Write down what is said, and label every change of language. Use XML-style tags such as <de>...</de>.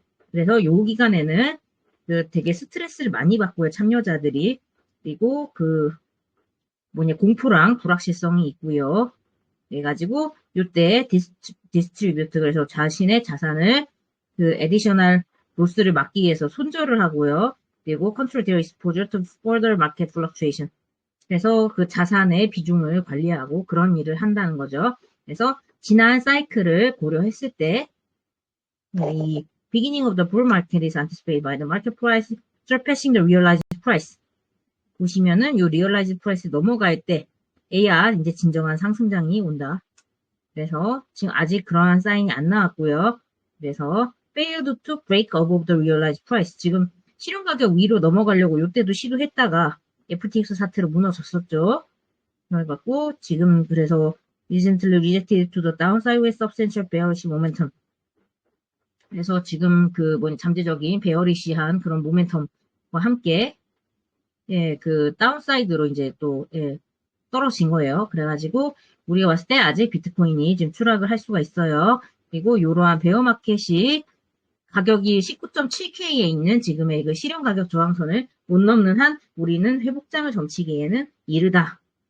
<ko>그래서 요 기간에는 되게 스트레스를 많이 받고요. 참여자들이. 그리고 공포랑 불확실성이 있고요. 그래가지고 이때 디스트리뷰트 그래서 자신의 자산을 그 additional 로스를 막기 위해서 손절을 하고요. 그리고</ko> <en>control their exposure to further market fluctuation.</en> <ko>그래서 그 자산의 비중을 관리하고 그런 일을 한다는 거죠. 그래서 지난 사이클을 고려했을 때 이</ko> <en>beginning of the bull market is anticipated by the market price surpassing the realized price.</en> <ko>보시면은 요 realized price 넘어갈 때에야 이제 진정한 상승장이 온다. 그래서 지금 아직 그러한 사인이 안 나왔고요. 그래서</ko> <en>failed to break above the realized price.</en> <ko>지금 실현 가격 위로 넘어가려고 요때도 시도했다가 FTX 사태로 무너졌었죠. 그래갖고 지금 그래서</ko> <en>recently rejected to the downside with substantial bearish momentum.</en> <ko>그래서 지금 그 잠재적인 베어리시한 그런 모멘텀과 함께 예, 그 다운사이드로 이제 또 떨어진 거예요. 그래가지고 우리가 봤을 때 아직 비트코인이 지금 추락을 할 수가 있어요. 그리고 이러한 베어마켓이 가격이 19.7K에 있는 지금의 그 실현 가격 저항선을 못 넘는 한 우리는 회복장을 점치기에는 이르다.</ko>